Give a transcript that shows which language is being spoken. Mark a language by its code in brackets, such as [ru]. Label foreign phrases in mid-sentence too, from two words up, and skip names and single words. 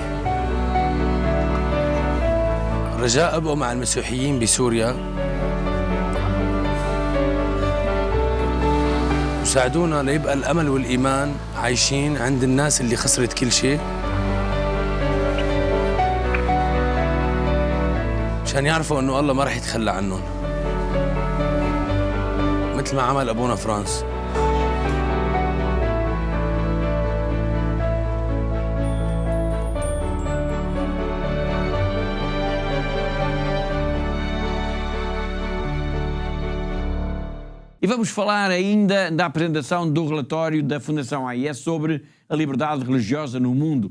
[ar] رجاء أبقوا مع المسيحيين بسوريا وساعدونا ليبقى الأمل والإيمان عايشين عند الناس اللي خسرت كل شيء، عشان يعرفوا إنه الله ما راح يتخلى عنهم مثل ما عمل أبونا فرانس. [pt] E vamos falar ainda da apresentação do relatório da Fundação AIS sobre a liberdade religiosa no mundo.